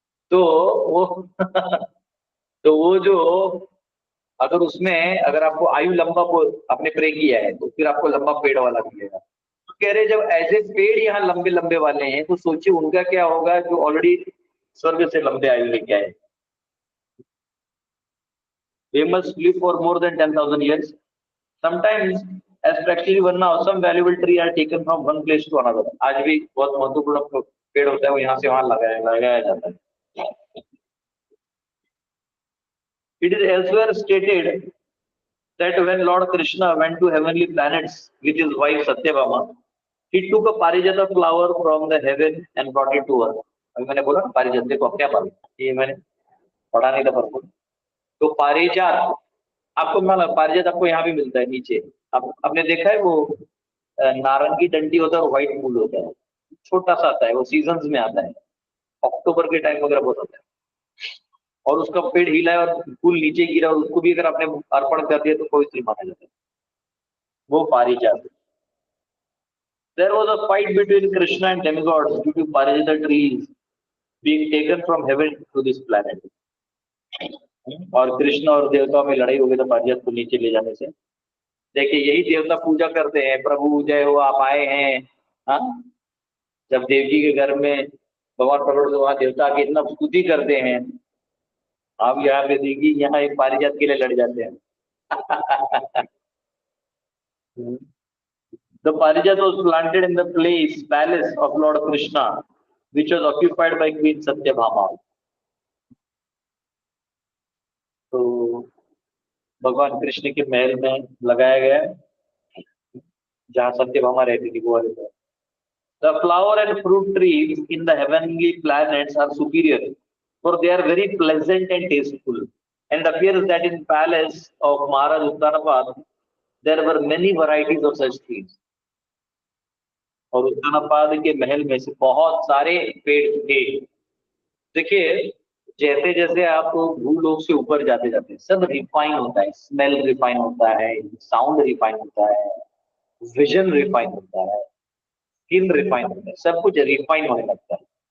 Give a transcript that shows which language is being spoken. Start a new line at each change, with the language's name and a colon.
Hindi: तो वो तो वो जो, अगर उसमें अगर आपको आयु लंबा आपने प्रे किया है तो फिर आपको लंबा पेड़ वाला मिलेगा। तो कह रहे जब ऐसे पेड़ यहाँ लंबे लंबे वाले हैं तो सोचिए उनका क्या होगा जो ऑलरेडी स्वर्ग से लंबे आयु लेके आए।
English: They must live for more than 10,000 years. Sometimes, as practically one now, some valuable tree are taken from one place to another.
Hindi: आज भी बहुत महत्वपूर्ण पेड़ होता है वो यहाँ से वहाँ लगाया जाता है।
English: It is elsewhere stated that when Lord Krishna went to heavenly planets with his wife Satyabhama, he took a parijata flower from the heaven and brought it to earth.
Hindi: अभी मैंने बोला ना पारिजात, देखो क्या पारिजात, ये मैंने पढ़ा नहीं था पर, तो पारिजात आपको मालूम, पारिजात आपको यहाँ भी मिलता है नीचे। आपने देखा है वो नारंगी डंडी होता है और व्हाइट फूल होता है, छोटा सा आता है, वो सीजन्स में आता है, अक्टूबर के टाइम वगैरह बहुत आता है, और उसका पेड़ हिला है और फूल नीचे गिरा और उसको भी अगर आपने अर्पण कर दिया तो पवित्र माना जाता है, वो पारिजात।
English: There was a fight between Krishna and demigods due to parijata trees being taken from heaven to this planet.
Hindi: और कृष्ण और देवताओं में लड़ाई हो गई था पारिजात को नीचे ले जाने से। देखिए यही देवता पूजा करते हैं, प्रभु जय हो आप आए हैं। हाँ, जब देव जी के घर में भगवान प्रकट तो वहां देवता की इतना स्तुति करते हैं। आप यहाँ पे देखिए यहाँ एक पारिजात के लिए लड़ जाते हैं।
English: The parijat was planted in the palace of Lord Krishna, which was occupied by Queen Satyabhama.
Hindi: तो भगवान कृष्ण के महल में लगाया गया, जहाँ सत्यभामा रहती थी वो वाले पर।
English: The flower and fruit trees in the heavenly planets are superior, for they are very pleasant and tasteful. And it appears that in palace of Maharaj Uttanapad, there were many varieties of such trees.
Hindi: और उत्तानपाद के महल में से बहुत सारे पेड़ थे। देखिए जैसे जैसे आप भूलोक से ऊपर जाते जाते सब रिफाइन होता है, स्मेल रिफाइन होता है, साउंड रिफाइन होता है, विजन रिफाइन होता है, स्किन रिफाइन होता है, सब कुछ रिफाइन होने लगता है।